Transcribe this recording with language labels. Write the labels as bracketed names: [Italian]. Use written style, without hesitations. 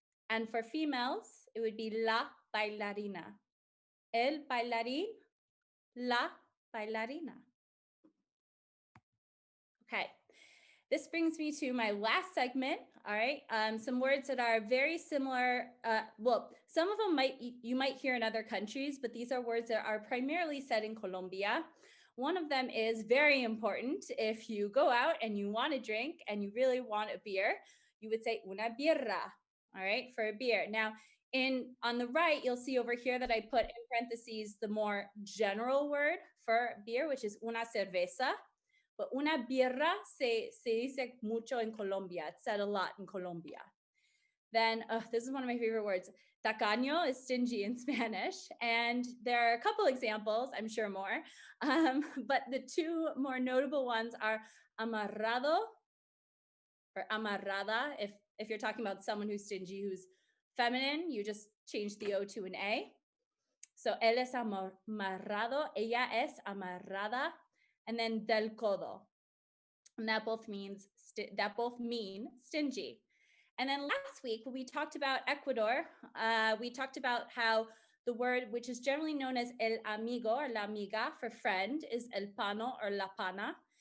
[English] And for females, it would be la bailarina. [Spanish] El bailarín, la bailarina. [English] Okay, this brings me to my last segment. All right, some words that are very similar. Well, some of them you might hear in other countries, but these are words that are primarily said in Colombia. One of them is very important. If you go out and you want a drink and you really want a beer, you would say una birra. All right, for a beer. Now, on the right, you'll see over here that I put in parentheses the more general word for beer, which is una cerveza. [Spanish] But una birra se dice mucho en Colombia. [English] It's said a lot in Colombia. Then, this is one of my favorite words. Tacaño is stingy in Spanish. And there are a couple examples, I'm sure more. But the two more notable ones are amarrado or amarrada. If you're talking about someone who's stingy, who's feminine, you just change the O to an A. [Spanish] So, él es amarrado, ella es amarrada. [English] And then del codo. And that both mean stingy. And then last week, when we talked about Ecuador, we talked about how the word, which is generally known as el amigo or la amiga for friend, is el pano or la pana.